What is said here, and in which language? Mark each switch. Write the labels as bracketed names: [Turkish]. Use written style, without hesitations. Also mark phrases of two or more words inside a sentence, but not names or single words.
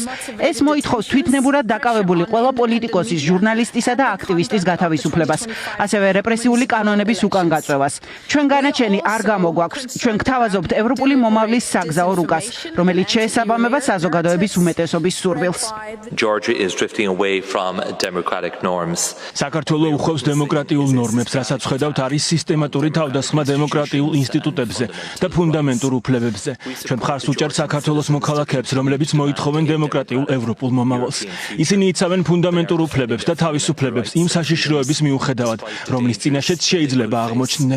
[Georgian] ეს მოითხოვს თვითნებურად დაკავებული ყველა პოლიტიკოსის, ჟურნალისტისა და აქტივისტის გათავისუფლებას, ასევე რეპრესიული კანონების უკან გაწევას. ჩვენ განაჩენი არ გამოგვაქვს, ჩვენ გთავაზობთ ევროპული მომავლის საგზაო რუკას, რომელიც შეესაბამება საზოგადოების უმეტესობის სურვილს. [English] Georgia is drifting away from democratic norms. [Georgian] საქართველო უხევს დემოკრატიულ ნორმებს, რასაც ხედავთ არის სისტემატური თავდასხმა დემოკრატიულ ინსტიტუტებზე და ფუნდამენტურ უფლებებზე. ჩვენ მხარს უჭერთ საქართველოს მოქალაქეებს, რომლებიც მოითხოვენ დემოკრატიულ ევროპულ მომავალს. ისინი იცავენ ფუნდამენტურ უფლებებს და თავისუფლებებს იმ საშიშროების მიუხედავად, რომლის წინაშეც შეიძლება აღმოჩნდნენ.